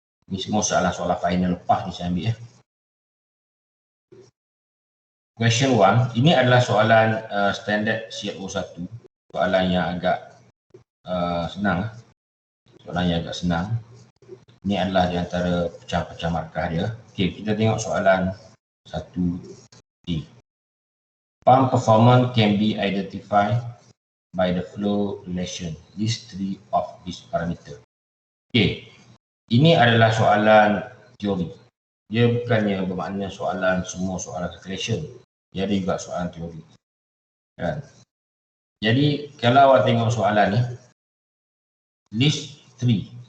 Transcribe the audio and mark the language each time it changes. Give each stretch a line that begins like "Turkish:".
Malay: Ini semua soalan final lepas ni saya ambil .
English: Question 1,
Malay: ini adalah soalan standard CLO1. Soalan yang agak senang. Ini adalah di antara pecah-pecah markah dia. Okey, kita tengok soalan 1D.
English: Pump performance can be identified by the flow relation. List 3 of this parameter.
Malay: Okey, ini adalah soalan teori. Dia bukannya bermakna semua soalan calculation. Dia ada juga soalan teori. Kan? Jadi kalau awak tengok soalan ni, list 3.